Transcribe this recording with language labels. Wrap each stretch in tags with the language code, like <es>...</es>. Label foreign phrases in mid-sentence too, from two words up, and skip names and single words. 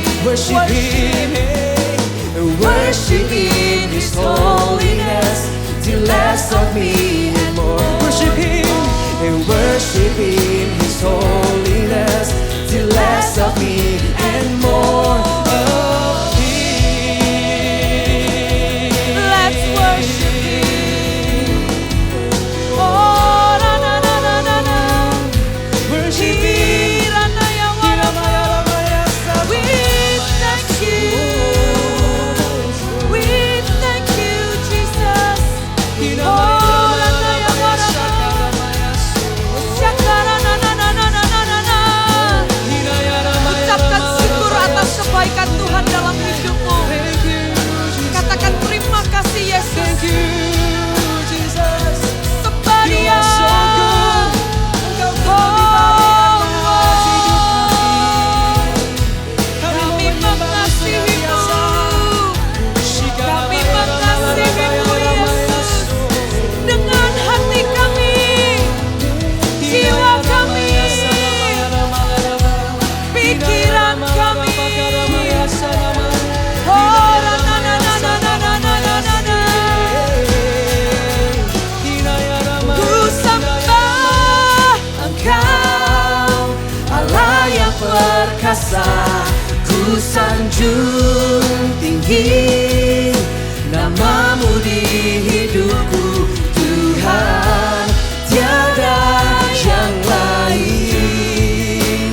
<en>Worshiping His holiness till less of me and more. Worshiping His holiness till less of me and more of Him. Let's worship Him. Oh, na na na na na na. Worship Him. We thank you. We thank you, Jesus. Oh, na na ya warana. Syakara na na na na na na na na.</en> <id>Ucapkan syukur atas kebaikan Tuhan dalam hidupmu. Katakan terima kasih Yesus.</id> <en>Thank you, Jesus.</en> <id>Sembah</id> <en>You</en> <id>Dia.</id> <en>are so good.</en> <id>Engkau Oh, kami kami mengasihimu. Kami mengasihimu Yesus. Dengan hati kami, jiwa kami, pikiran kami. Oh, na na na na na na na na na na. Ku sembah Engkau Allah yang perkasa, ku sanjung tinggi namamu di hidupku Tuhan, tiada yang lain.</id>